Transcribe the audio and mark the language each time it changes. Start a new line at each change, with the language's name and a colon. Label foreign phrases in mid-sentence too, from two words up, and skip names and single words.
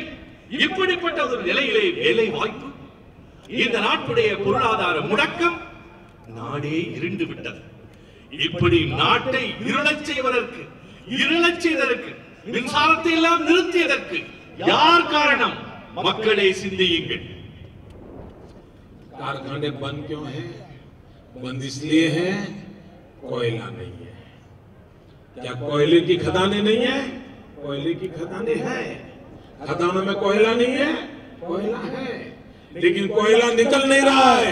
Tamil: இப்படிப்பட்ட ஒரு நிலையிலே வேலை வாய்ப்பு, இந்த நாட்டுடைய பொருளாதார முடக்கம், நாடே இருண்டு விட்டது. இப்படி நாட்டை இருளச் செய்வதற்கு மின்சாரத்தை எல்லாம் நிறுத்தியதற்கு யார் காரணம்? மக்களே சிந்தியுங்கள்.
Hindi: कारखाने बंद क्यों हैं? बंद इसलिए हैं कोयला नहीं है. क्या कोयले की खदानें नहीं है? कोयले की खदानें हैं. खदानों में कोयला नहीं है? कोयला है, लेकिन कोयला निकल नहीं रहा है.